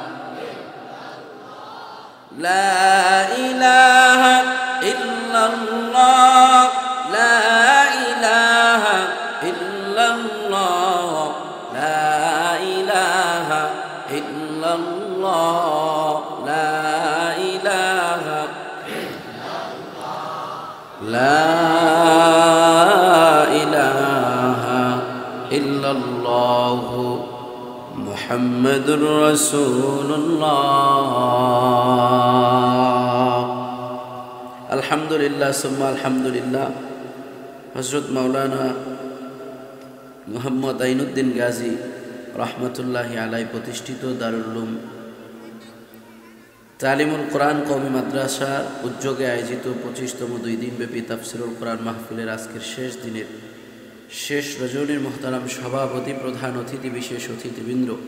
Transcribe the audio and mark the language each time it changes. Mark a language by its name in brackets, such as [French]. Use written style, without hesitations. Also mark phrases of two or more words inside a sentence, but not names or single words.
[Arabic] لا الہ الا اللہ لا الہ الا اللہ لا الہ الا اللہ لا الہ لا الہ الا اللہ محمد رسول اللہ الحمدللہ ثم الحمدللہ হযরত [Bangla] মাওলানা মুহাম্মদ আইনুদ্দিন গাজী রহমতুল্লাহি আলাই প্রতিষ্ঠিত দারুল উলুম তালিমুল কোরআন কওমি মাদ্রাসার উদ্যোগে আয়োজিত 25তম 2 দিনব্যাপী তাফসিরুল কোরআন মাহফিলের আজকের শেষ দিনের শেষ রজনীর মোহতারাম সভাপতি, প্রধান অতিথি, বিশেষ অতিথিবৃন্দ,